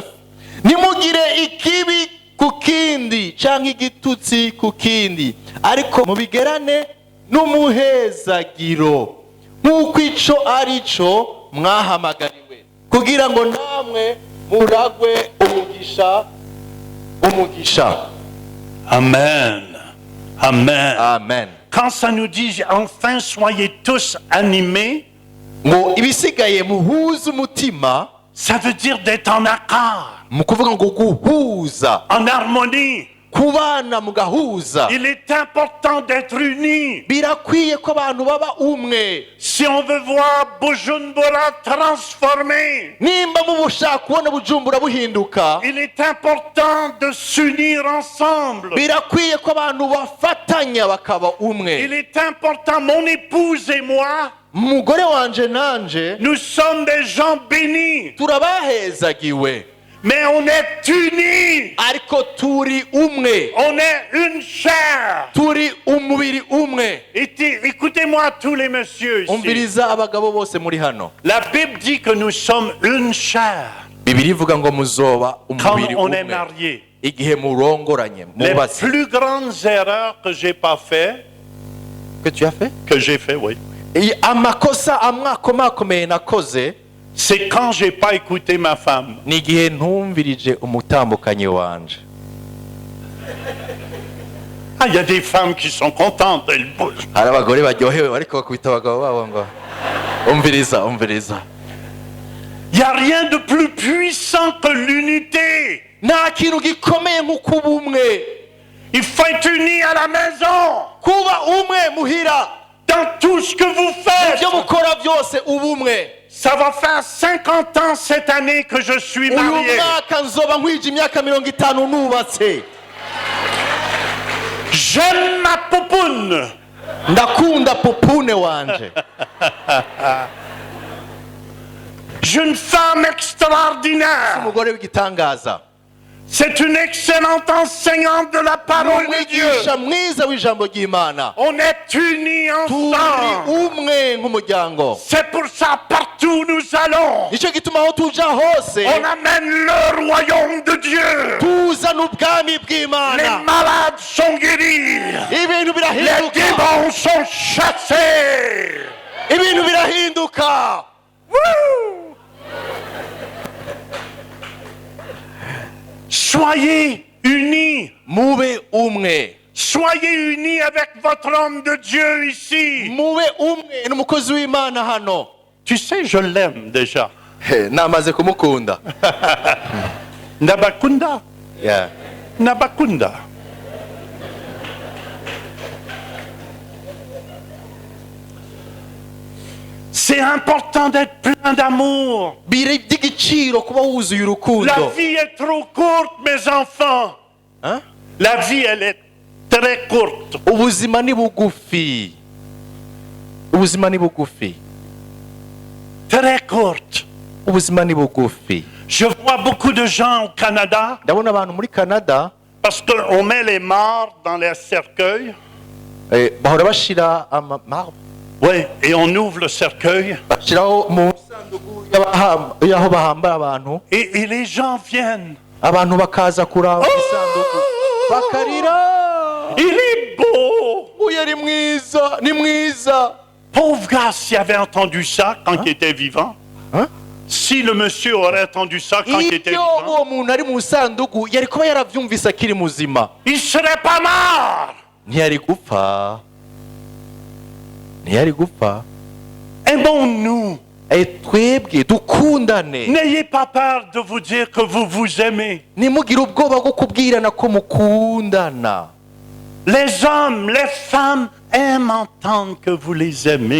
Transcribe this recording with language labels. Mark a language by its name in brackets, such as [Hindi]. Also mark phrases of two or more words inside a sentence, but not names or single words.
[Rundi] Nimugire ikibi ku kindi canke igitutsi ku kindi, ariko mubigerane n'umuhezagiro nk'uko ico ari co mwahamagariwe, kugira ngo namwe muragwe umugisha. Amen. Amen. Amen. [French] Quand ça nous dit, enfin soyez tous animés, [Rundi] Ngo ibisigaye muhuze umutima, [French] ça veut dire d'être en accord, [Rundi] mu kuvuga ngo guhuza, [French] en harmonie. [Rundi] kubana mugahuza. [French] Il est important d'être unis. [Rundi] Birakwiye ko abantu baba umwe. [French] Si on veut voir Bujumbura transformé, [Rundi] Nimba mubushaka kubona Bujumbura buhinduka, [French] il est important de s'unir ensemble. [Rundi] birakwiye ko abantu bafatanya bakaba [French] Il [Rundi] umwe. [French] est important, mon épouse et moi, [Rundi] Umugore wanje nanje [French] nous sommes des gens bénis, [Rundi] turabahezagiwe, [French] mais on est unis. [Rundi] ariko turi umwe, [French] On est une chair. [Rundi] turi umubiri umwe. [French] Écoutez-moi tous les messieurs ici. [Rundi] Umviriza abagabo bose muri hano. [French] La Bible dit que nous sommes une chair [Rundi] Bibiliya ivuga ngo muzoba [French] quand [Rundi] umubiri [French] on est [Rundi] umwe [French] marié. [Rundi] igihe murongoranye, [French] Les [Rundi] mubatse. [French] plus grandes erreurs que j'ai pas fait, Que tu as fait? que j'ai fait, oui, [Rundi] Amakosa amwakomakomeye nakoze [French] c'est quand j'ai pas écouté ma femme. [Rundi] ni igihe ntumvirije umutambukanyi wanje. [French] il y a des femmes qui sont contentes, elles bougent. [Rundi] hari abagore baryohewe ariko bakubita abagabo babo ngo umviriza umviriza. [French] Il n'y a rien de plus puissant que l'unité. [Rundi] Nta kintu gikomeye nk'uko ubumwe. [French] Il faut être unis à la maison. [Rundi] Kuba umwe muhira. [French] Dans tout ce que vous faites. [Rundi] Ibyo mukora byose ubumwe. [French] Ça va faire 50 ans cette année que je suis marié. [Rundi] Uyu mwaka nzoba nkwije imyaka 50 nubatse. [French] J'aime ma poupoune. [Rundi] Ndakunda popune wanje. [French] J'ai une femme extraordinaire. [Rundi] Umugore w'igitangaza. [French] C'est une excellente enseignante de la parole de Dieu. [Rundi] Umwigisha mwiza w'ijambo ry'Imana. [French] On est unis [Rundi] Turi [French] ensemble. [Rundi] umwe nk'umuryango. [French] C'est pour ça partout où nous allons. [Rundi] Nicyo gituma aho tuja hose [French] On amène le royaume de Dieu. [Rundi] tuzana ubwami [French] Les [Rundi] bw'Imana. [French] malades sont guéris. [Rundi] Ibintu [French] Les [Rundi] birahinduka. [French] démons sont chassés. [Rundi] Ibintu birahinduka. [French] Soyez unis. [Rundi] Mube umwe. [French] Soyez unis avec votre homme de Dieu ici. [Rundi] Mube umwe n'umukozi w'Imana hano. [French] Tu sais, je l'aime déjà. [Rundi] Namaze kumukunda. Nabakunda. Yeah. Nabakunda. [French] C'est important d'être plein d'amour. [Rundi] Biri by'igiciro kuba wuzuye [French] La [Rundi] urukundo. [French] vie est trop courte, mes enfants. Hein? La vie, elle est très courte. [Rundi] Ubuzima ni bugufi. Ubuzima ni bugufi. [French] Très courte. [Rundi] Ubuzima ni bugufi. [French] Je vois beaucoup de gens au Canada, [Rundi] Ndabona abantu muri Canada [French] parce qu'on met les morts dans les cercueils. [Rundi] bahora bashira amamarwa. [French] Oui, et on ouvre le cercueil. [Rundi] Bashiraho mu sanduku y'aho bahambara abantu. Et les gens viennent. Abantu bakaza kuraba isanduku. Bakarira. [French] Il est beau. [Rundi] Uyu ari mwiza, ni mwiza. [French] Pauvre gars, s'il avait entendu ça quand il était vivant. Hein? Si le monsieur aurait entendu ça quand il était [Rundi] Iyo [French] vivant, [Rundi] uwo muntu ari mu sanduku yari kuba yaravyumvise akiri muzima. [French] il ne serait pas mort. [Rundi] Ntiyari gupfa. Ntiyari gupfa. [French] Aimons-nous. [Rundi] Twebwe dukundane. [French] N'ayez pas peur de vous dire que vous vous aimez. [Rundi] Nimugire ubwoba bwo kubwirana ko mukundana. [French] Les hommes, les femmes aiment entendre que vous les aimez.